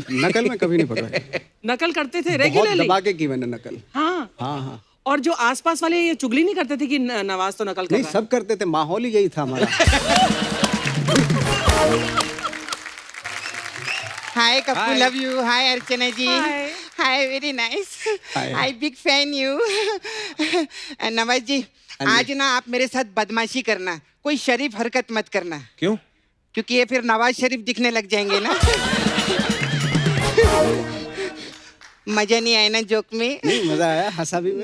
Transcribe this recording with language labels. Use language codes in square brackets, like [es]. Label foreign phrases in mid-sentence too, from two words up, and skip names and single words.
[hi] नकल में कभी नहीं पकड़ा गया। नकल करते थे बहुत रेगुलरली? दबा के की मैंने नकल। हाँ हाँ हाँ। और जो आसपास वाले ये चुगली नहीं करते थे कि नवाज तो नकल कर नहीं, रहा है? सब करते थे, माहौल ही यही था हमारा। [en] Hi, Kappu, love you. Hi, Archana ji. Hi. Hi, very nice. Hi. Hi, big fan you. [hi] नवाज जी, आज ना आप मेरे साथ बदमाशी करना, कोई शरीफ हरकत मत करना। क्यों? क्योंकि ये फिर नवाज शरीफ दिखने लग जाएंगे ना। मजा नहीं आया ना जोक में? नहीं, मजा आया, हंसा भी मैं।